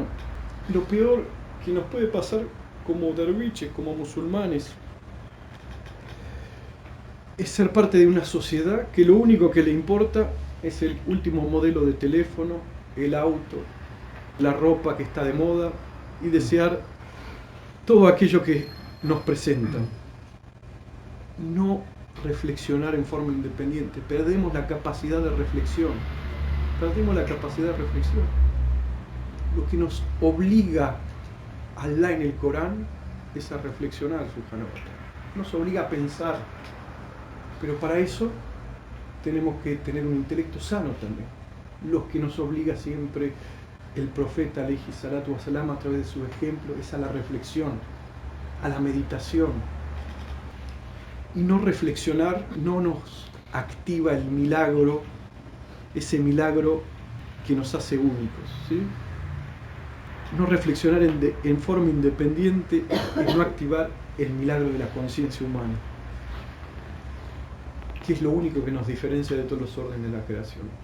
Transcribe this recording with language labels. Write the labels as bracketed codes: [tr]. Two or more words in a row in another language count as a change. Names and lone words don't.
[es] Lo peor que nos puede pasar como derviches, como musulmanes, es ser parte de una sociedad que lo único que le importa es el último modelo de teléfono, el auto, la ropa que está de moda y desear todo aquello que nos presentan. No reflexionar en forma independiente. Perdemos la capacidad de reflexión. Lo que nos obliga Allah en el Corán es a reflexionar, [ar] سبحانه وتعالى. [es] Nos obliga a pensar. Pero para eso tenemos que tener un intelecto sano también. Lo que nos obliga siempre el profeta [ar] عليه الصلاة والسلام [es] a través de su ejemplo es a la reflexión, a la meditación. Y no reflexionar no nos activa el milagro, ese milagro que nos hace únicos, ¿sí? No reflexionar en forma independiente es no activar el milagro de la conciencia humana, que es lo único que nos diferencia de todos los órdenes de la creación.